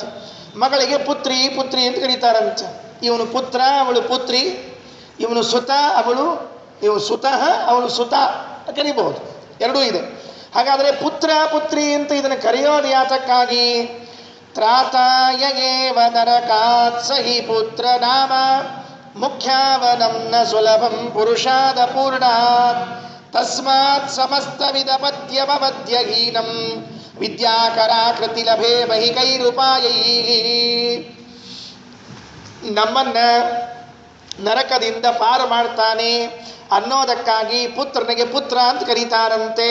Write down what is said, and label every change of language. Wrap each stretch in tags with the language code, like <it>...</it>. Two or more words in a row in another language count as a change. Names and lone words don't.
<kn>ಮಗಳಿಗೆ ಪುತ್ರಿ ಪುತ್ರಿ ಅಂತ ಕರೀತಾರಂತೆ. ಇವನು ಪುತ್ರ, ಅವಳು ಪುತ್ರಿ, ಇವನು ಸುತ, ಇವನು ಸುತಃ, ಅವಳು ಸುತ ಕರಿಬಹುದು, ಎರಡೂ ಇದೆ. ಹಾಗಾದರೆ ಪುತ್ರ ಪುತ್ರಿ ಅಂತ ಇದನ್ನು ಕರೆಯೋದು ಯಾತಕ್ಕಾಗಿ?</kn> <sa>ತ್ರಾತಾಯೇವ ನರಕಾತ್ ಸಹಿ ಪುತ್ರ ನಾಮ ಮುಖ್ಯಾವನಂ ನ ಸುಲಭಂ ಪುರುಷಾದ ಪೂರ್ಣಾತ್ ತಸ್ಮಾತ್ ಸಮಸ್ತ ವಿಧ ಪದ್ಯವಮಧ್ಯಹೀನಂ ವಿದ್ಯಾಕರಾಕೃತಿ ಲಭೆ ಮಹಿಕೈರುಪಾಯೈ.</sa> <kn>ನಮ್ಮನ್ನ ನರಕದಿಂದ ಪಾರು ಮಾಡ್ತಾನೆ ಅನ್ನೋದಕ್ಕಾಗಿ ಪುತ್ರನಿಗೆ ಪುತ್ರ ಅಂತ ಕರೀತಾರಂತೆ.</kn>